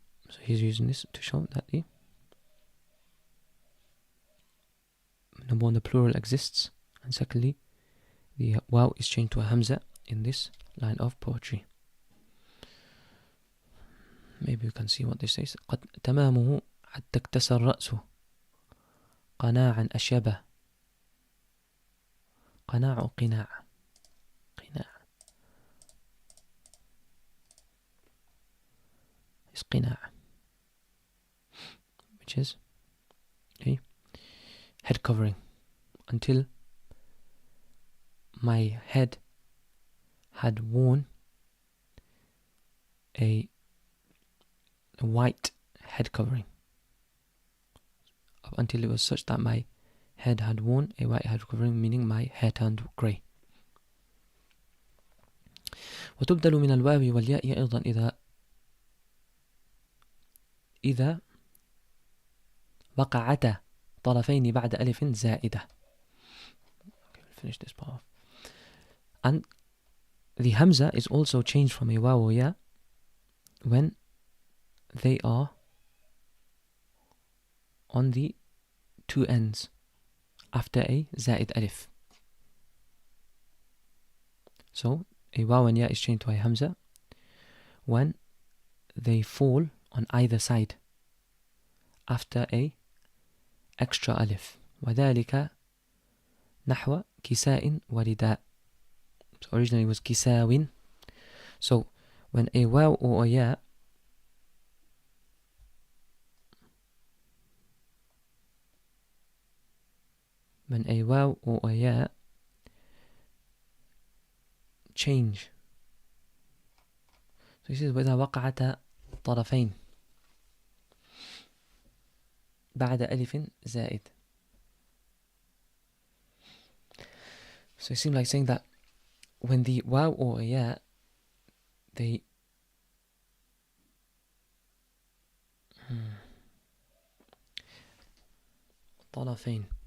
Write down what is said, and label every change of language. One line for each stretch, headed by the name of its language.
English: So he's using this to show that the number one, the plural exists, and secondly, the waw is changed to a hamza in this line of poetry. Maybe we can see what this says.
Arabic: قد تمامه حتى اكتسر رأسه قناعا أشيبه. قناع أو قناع؟ قناع.
English: It's قناع, which is a head covering until my head had worn a white head covering. Up until it was such that my head had worn a white head covering, meaning my hair turned grey.
Arabic: وتبدل من الواو والياء أيضا إذا وقعتا طرفين بعد ألف زائدة.
English: Okay, we'll finish this part off. And the hamza is also changed from a waw or ya when they are on the two ends after a zaid alif. So a waw and ya is changed to a hamza when they fall on either side after a extra alif.
Arabic: وذلك نحو كساء ورداء.
English: So originally it was kisawin. So when a waw or a ya or a ya change. So he says
Arabic: وإذا وقعت طرفين بعد ألف زائد.
English: So it seems like saying that when the waw or a ya, they طرفين.